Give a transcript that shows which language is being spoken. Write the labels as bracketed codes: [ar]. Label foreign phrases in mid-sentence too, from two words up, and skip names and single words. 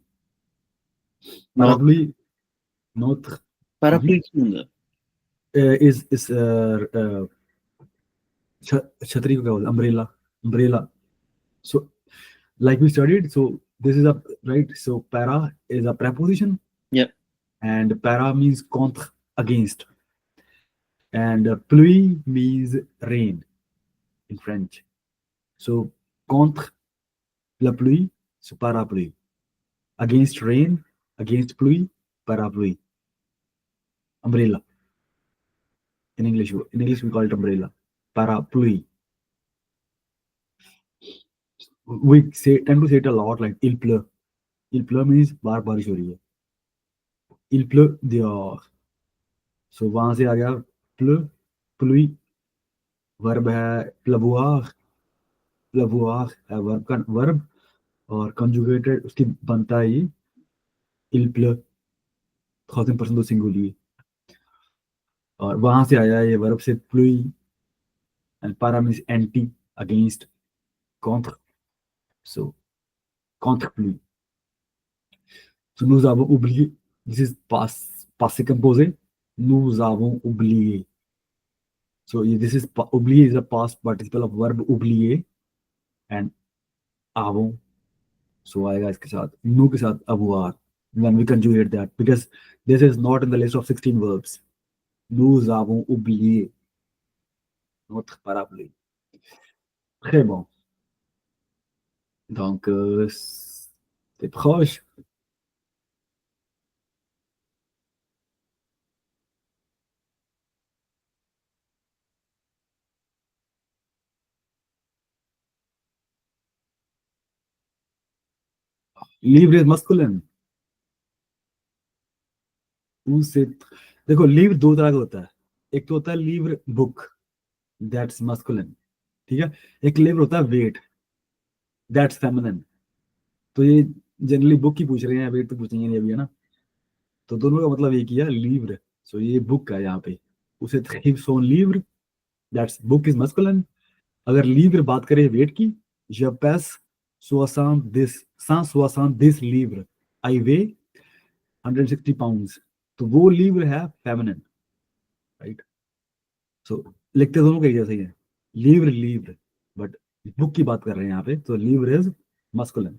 [fr] Parapluie, notre [hi] parapluie क्या होता है? is छतरी को क्या बोलते हैं, [en] umbrella. So like we studied, so this is a right, so para is a preposition, Yeah. and para means contre, against, and pluie means rain in French. [fr] So contre la pluie, so parapluie. [en] Against rain, against [fr] pluie, parapluie. [en] Umbrella. In English we call it umbrella. [fr] Parapluie. [en] We tend to say it a lot, like [fr] il pleut. Il pleut [hi] means बार बारिश हो रही है. [fr] Il pleut dehors. [hi] So वहां से आ गया [fr] pleut, pluie. [hi] वर्ब है pleuvoir. Pleuvoir है वर्ब का वर्ब, और conjugated उसकी बनता है ये [fr] il pleut. [hi] 1000% तो सिंगुलर, और वहां से आया ये वर्ब से pluie, [en] and para means anti, against, [fr] contre. So contre pluie. So nous avons oublié. [en] This is [fr] passé composé. Nous avons oublié. [en] So this is oublié is a past participle of verb oublier, and avons. So [hi] आएगा इसके साथ, [en] nous [hi] के साथ [en] avoir when we conjugate that, because this is not in the list of 16 verbs. [fr] Nous avons oublié notre parapluie. Très bon. Donc c'est proche. [en] Livre is masculine. [hi] उससे देखो, लीव 2 तरह का होता है, एक तो होता है लीवर बुक, [en] that's masculine, [hi] ठीक है। एक लीवर होता है वेट, [en] that's feminine. [hi] तो ये [en] generally book [hi] ही पूछ रहे हैं, वेट तो पूछेंगे नहीं अभी, है ना। तो दोनों का मतलब एक ही है, लीवर। सो ये बुक है यहाँ पे, उसे थीव्स ऑन लीवर, [en] that's book is masculine. [hi] अगर लीवर बात करें वेट की, [fr] je pèse 170 livres, [en] I weigh 160 pounds. [hi] तो वो livre है [en] feminine, right? So [hi] लिखते दोनों के जैसे ही है, [fr] livre livre, [hi] but बुक की बात कर रहे हैं यहाँ पे, तो livre [en] is masculine.